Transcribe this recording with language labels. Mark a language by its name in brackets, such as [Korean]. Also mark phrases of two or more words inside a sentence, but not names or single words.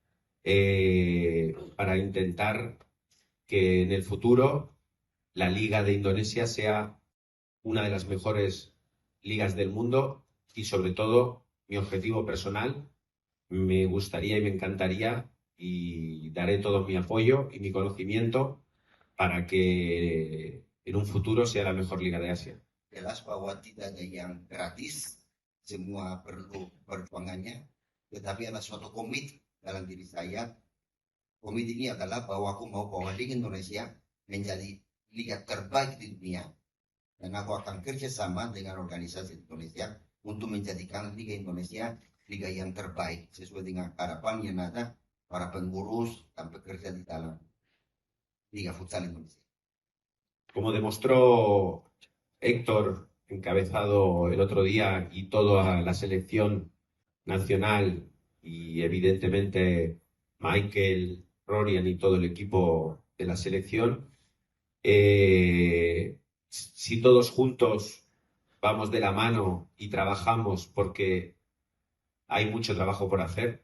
[Spanish] para intentar que en el futuro la Liga de Indonesia sea una de las mejores ligas del mundo y sobre todo mi objetivo personal, me gustaría y me encantaría y daré todo mi apoyo y mi conocimiento para que en un futuro sea la mejor liga de Asia. [Indonesian] Jelas bahwa tidak ada yang gratis, semua perlu perjuangannya, tetapi ada suatu komit dalam diri saya. Komit ini adalah bahwa aku mau bawa Liga Indonesia menjadi liga terbaik di dunia, dan aku akan kerjasama dengan organisasi Indonesia untuk menjadikan Liga Indonesia liga yang terbaik sesuai dengan harapan yang ada para pengurus dan pekerja di dalam Liga Futsal Indonesia. [Spanish] como demostró Héctor, encabezado el otro día, y toda la selección nacional, y evidentemente Michael, Rorian y todo el equipo de la selección, si todos juntos vamos de la mano y trabajamos, porque hay mucho trabajo por hacer,